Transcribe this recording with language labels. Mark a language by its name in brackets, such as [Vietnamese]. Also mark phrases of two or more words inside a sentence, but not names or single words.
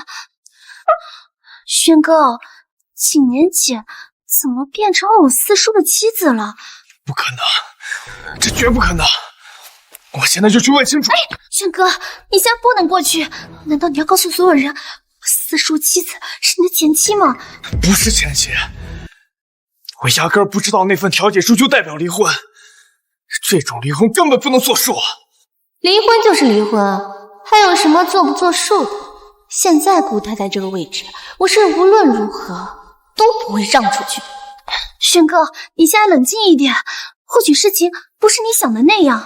[Chinese] 軒哥，景年姐怎麼變成了我四叔的妻子了？不可能，這絕不可能！我現在就去問清楚。軒哥，你現在不能過去，難道你要告訴所有人？四叔妻子是你的前妻嗎？不是前妻，我壓根兒不知道那份調解書就代表離婚，這種離婚根本不能作數。離婚就是離婚，還有什麼作不作數的？現在顧太太這個位置，我是無論如何都不會讓出去。軒哥，你現在冷靜一點，或許事情不是你想的那樣。